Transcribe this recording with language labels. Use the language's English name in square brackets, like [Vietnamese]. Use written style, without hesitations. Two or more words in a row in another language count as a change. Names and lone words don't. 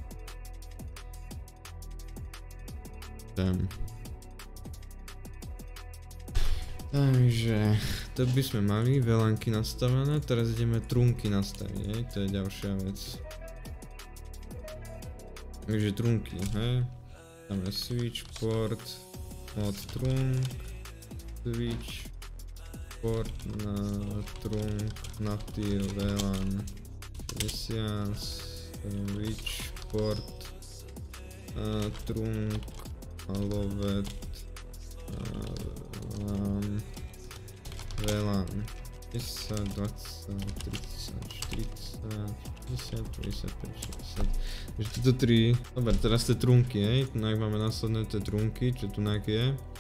[Slovak] Sem. Takže, to by sme mali VLANky nastavené, teraz ideme trunky nastaviť, to je ďalšia vec. Takže trunky, hej. Tam je [English] switch port od trunk, switch port na trunk, native VLAN 50, switch port trunk, alovet VLAN 10, 20, 30, 40, 50, 55, 60. [Slovak] Takže tieto 3. Dobre, teraz tie trunky, hej. Tu máme následné tie trunky, čo tu je.